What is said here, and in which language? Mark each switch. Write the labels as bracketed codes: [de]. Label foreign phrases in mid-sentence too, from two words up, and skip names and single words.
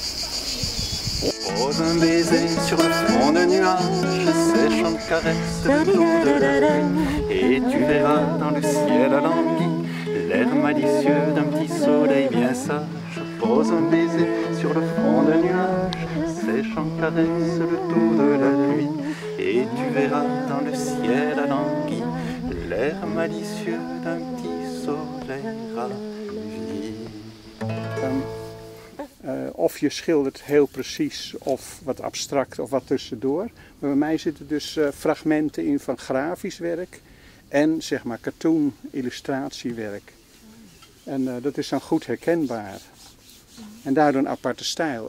[fr] Pose un baiser sur le front de nuages, séchant caresse le dos de la nuit, et tu verras dans le ciel alangui l'air malicieux d'un petit soleil bien sage. Pose un baiser sur le front de nuages, séchant caresse le dos de la nuit, et tu verras dans le ciel alangui l'air malicieux d'un petit soleil ravi. [nl] Of je schildert heel precies of wat abstract of wat tussendoor. Maar bij mij zitten dus fragmenten in van grafisch werk en zeg maar cartoon illustratiewerk. En dat is dan goed herkenbaar. En daardoor een aparte stijl.